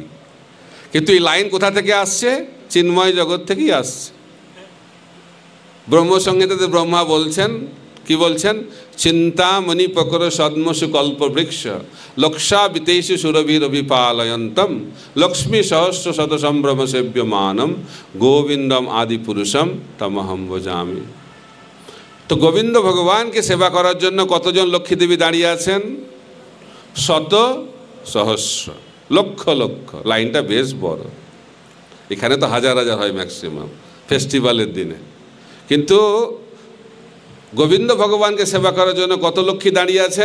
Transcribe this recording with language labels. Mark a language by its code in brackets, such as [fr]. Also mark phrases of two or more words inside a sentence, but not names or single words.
[bn] কিন্তু এই লাইন কোথা থেকে আসছে? চিন্ময় জগৎ থেকেই আসছে। ব্রহ্মসংহিতাতে ব্রহ্মা বলছেন, কি বলছেন? [sa] চিন্তামণি প্রকর সদ্মসু কল্প বৃক্ষ লক্ষা বিতেষু সুরভীর অভিপালয়ন্তম লক্ষ্মী সহস্র শত সম্ভ্রম সেব্যমানম গোবিন্দম আদি পুরুষম তমহম ভজামি। [bn] তো গোবিন্দ ভগবানকে সেবা করার জন্য কতজন লক্ষ্মী দেবী দাঁড়িয়ে আছেন? শত সহস্র, লক্ষ লক্ষ। লাইনটা বেশ বড়। এখানে তো হাজার হাজার হয় ম্যাক্সিমাম ফেস্টিভ্যালের দিনে, কিন্তু গোবিন্দ ভগবানকে সেবা করার জন্য কত লক্ষ্মী দাঁড়িয়ে আছেন?